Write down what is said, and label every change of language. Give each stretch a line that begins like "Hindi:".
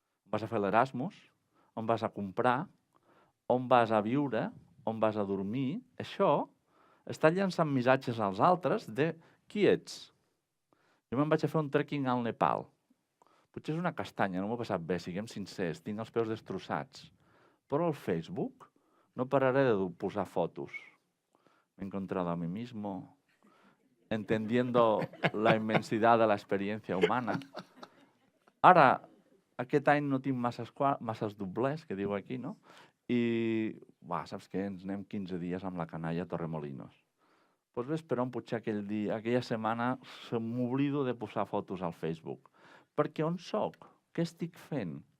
Catalan: vas a fer l'Erasmus, on vas a comprar, on vas a viure, on vas a dormir. Això està llançant missatges als altres de qui ets. Jo me'n vaig a fer un trekking al Nepal. Potser és una castanya, no m'ho he passat bé, siguem sincers, tinc els peus destrossats. Però al Facebook no pararé de posar fotos.
Spanish: Me he encontrado a mí mismo, entendiendo la inmensidad de la experiencia humana.
Catalan: Ara, aquest any no tinc masses doblers, que diu aquí, no? I, saps què? Ens anem 15 dies amb la canalla a Torremolinos. Doncs ves per on potser aquella setmana m'oblido de posar fotos al Facebook. Perquè on soc? Què estic fent?